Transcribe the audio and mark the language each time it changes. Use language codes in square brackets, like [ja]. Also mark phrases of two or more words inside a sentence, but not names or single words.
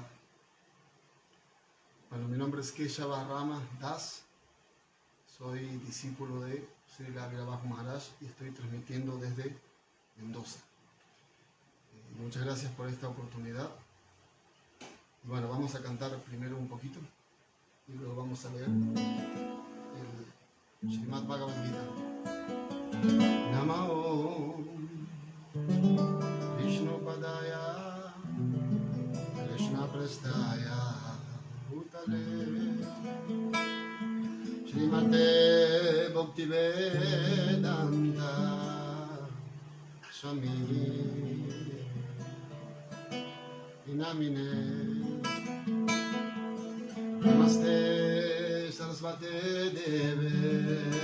[es] Bueno, mi nombre es Keshava Rama Das, soy discípulo de Srila Virabhaja Maharaj y estoy transmitiendo desde Mendoza. Muchas gracias por esta oportunidad. Y bueno, vamos a cantar primero un poquito y luego vamos a leer el Srimad Bhagavad Gita. [sa] Namo Vishnu Padaya Krishna Prastaya Bhutale Srimate Bhaktivedanta Swami Namine Namaste Sarasvate Deve